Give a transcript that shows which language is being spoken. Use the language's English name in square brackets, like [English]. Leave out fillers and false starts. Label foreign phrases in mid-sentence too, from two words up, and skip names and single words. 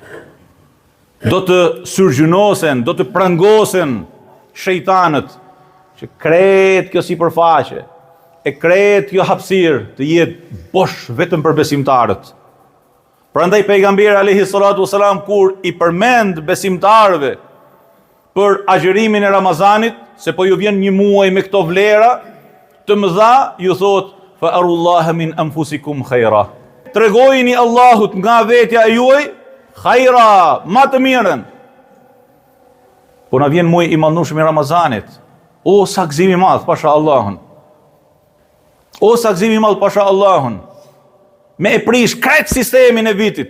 [Albanian] Do të surgjunosen, do të prangosen shejtanët që kret kjo sipërfaqe, e kret kjo hapësirë të jetë bosh vetëm për besimtarët. Prandaj pejgamberi [Arabic] عليه الصلاة والسلام [Albanian] kur i përmend besimtarëve për agjërimin e Ramazanit, se po ju vjen një muaj me këto vlera të mëdha, ju thot [Arabic] فأروا الله من أنفسكم خيرا. [Albanian] Tregojini Allahut nga vetja e juaj khaira, më të mirën. Po na vjen muaj i mallnueshëm i Ramazanit. O sa gëzim i madh, pasha Allahun. O sa gëzim i madh, pasha Allahun. Me e prish krejt sistemin e vitit.